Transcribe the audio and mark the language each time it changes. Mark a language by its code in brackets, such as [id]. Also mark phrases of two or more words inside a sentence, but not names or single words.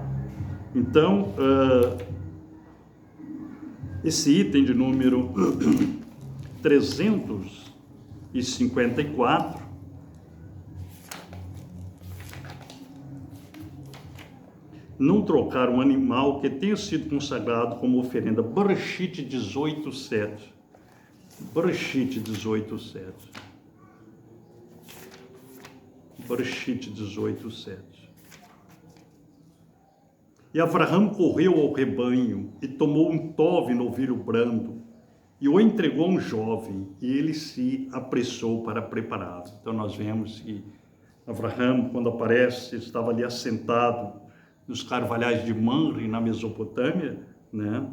[pt] Então, esse item de número 354 não trocar um animal que tenha sido consagrado como oferenda. Bereshit 18:7. Bereshit 18:7. Bereshit 18:7. E Avraham correu ao rebanho e tomou um tove novilho brando e o entregou a um jovem, e ele se apressou para prepará-lo. Então nós vemos que Avraham, quando aparece, estava ali assentado nos carvalhais de Mamre, na Mesopotâmia, né?